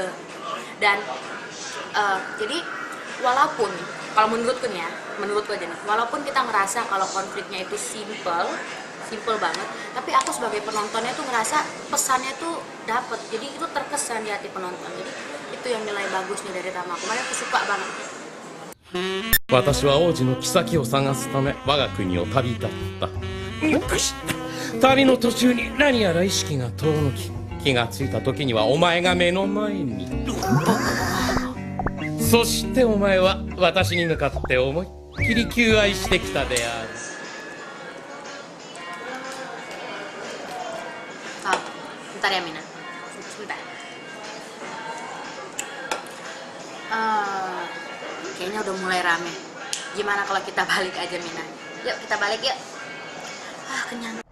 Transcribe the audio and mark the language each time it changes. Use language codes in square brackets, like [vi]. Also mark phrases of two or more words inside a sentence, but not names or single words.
[id] Dan jadi walaupun kalau menurutku aja nih, walaupun kita ngerasa kalau konfliknya itu simple banget, tapi aku sebagai penontonnya tuh ngerasa pesannya tuh dapet, jadi itu terkesan di hati penonton. Jadi itu yang nilai bagusnya dari Tamako. Makanya aku suka banget. [ja] 私は王子の妃を探すため我が国を旅立った。旅の途中に何やら意識が遠のき、気がついた時にはお前が目の前に。そしてお前は私に向かって思いっきり求愛してきたである。 [id] Bentar ya Mina, sebentar. kayaknya udah mulai rame. Gimana kalau kita balik aja, Mina? Yuk, kita balik yuk. Ah, kenyang.